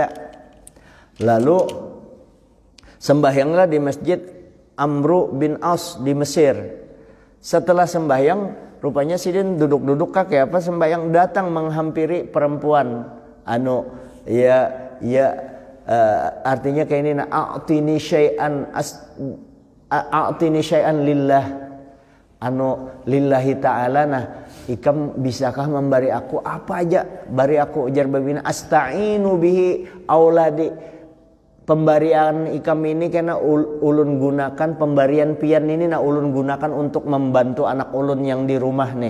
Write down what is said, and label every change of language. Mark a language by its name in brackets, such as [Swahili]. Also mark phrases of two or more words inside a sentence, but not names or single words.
[Banjar] Lalu sembahyanglah di masjid Amru bin As di Mesir. Setelah sembahyang, rupanya Sidin duduk-duduk kayak apa sembahyang, datang menghampiri perempuan. Artinya kayak ini, [Arabic] a'tini syai'an lillah. Lillahi ta'ala. [Banjar] Nah ikam bisakah memberi aku apa aja? Bari aku, ujar babina, [Arabic] asta'inu bihi auladi. [Banjar] Pemberian ikam ini kena ulun gunakan, pemberian pian ini ulun gunakan untuk membantu anak ulun yang di rumah nih.